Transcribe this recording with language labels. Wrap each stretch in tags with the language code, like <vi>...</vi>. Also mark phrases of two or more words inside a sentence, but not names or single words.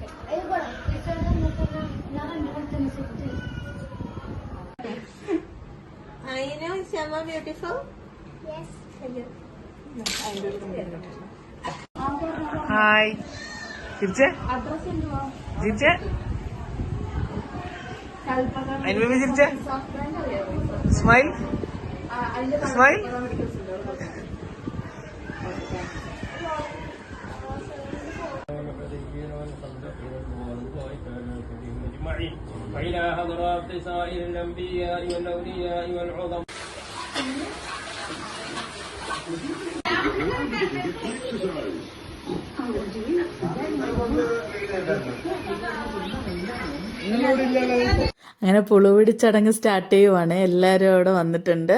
<ml>ഹായ് ചിരിച്ചേ, ചിരിച്ചേ, അതിന് ചിരിച്ചേ,</ml> <en>smile smile.</en> <ar>وإلى حضرات سائر الأنبياء والأولياء والعظم.</ar> <ml>അങ്ങനെ പുളുപിടി ചടങ്ങ് സ്റ്റാർട്ട് ചെയ്യുവാണ്. എല്ലാവരും അവിടെ വന്നിട്ടുണ്ട്.</ml>